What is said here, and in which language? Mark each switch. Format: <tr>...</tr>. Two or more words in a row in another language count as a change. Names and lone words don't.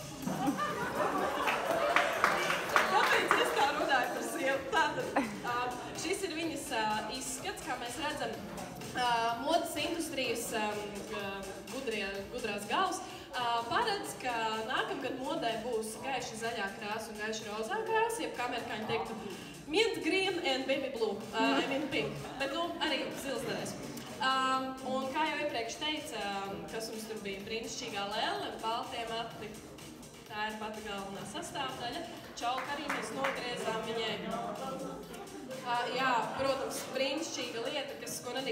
<lv>Kāpēc es tā runāju par sievu? Tātad, šis ir viņas izskats, kā mēs redzam, modes industrijas gudrās galvas. Paredz, ka nākamgad modē būs gaiši zaļā krāsa un gaiši rozā krāsa, jeb kā amerikāņi teiktu</lv> <en>mint green and baby blue, I mean pink,</en> <lv>bet arī zils derēs. Un kā jau iepriekš teica, kas mums tur bija brīnišķīgā lēle, baltie mati, tā ir pati galvenā sastāvdaļa. Čauka arī mēs nogriezām viņai. Jā, protams, brīnišķīga lieta, ko nedrīkst</lv>